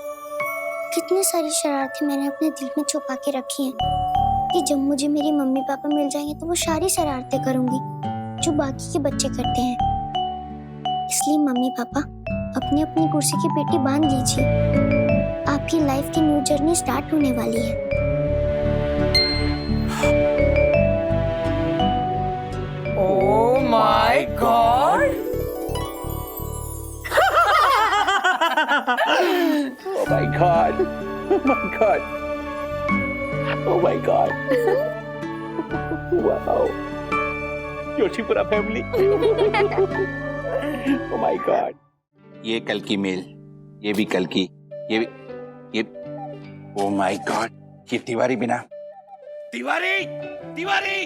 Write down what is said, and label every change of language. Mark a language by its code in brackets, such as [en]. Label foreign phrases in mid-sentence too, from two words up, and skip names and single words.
[hi] कितनी सारी शरारतें मैंने अपने दिल में छुपा के रखी हैं कि जब मुझे मेरी मम्मी पापा मिल जाएंगे तो वो सारी शरारतें करूंगी जो बाकी के बच्चे करते हैं। इसलिए मम्मी पापा, अपनी अपनी कुर्सी की पेटी बांध लीजिए, आपकी लाइफ की [en] new journey start [hi] होने वाली है। [en] Oh my God! Oh my God! Oh my God! Oh my God! Wow! योशीपुरा फैमिली। Oh my God! [hi] ये कल की मेल, ये भी कल की, ये [en] Oh my God! [hi] ये तिवारी बिना। तिवारी! तिवारी!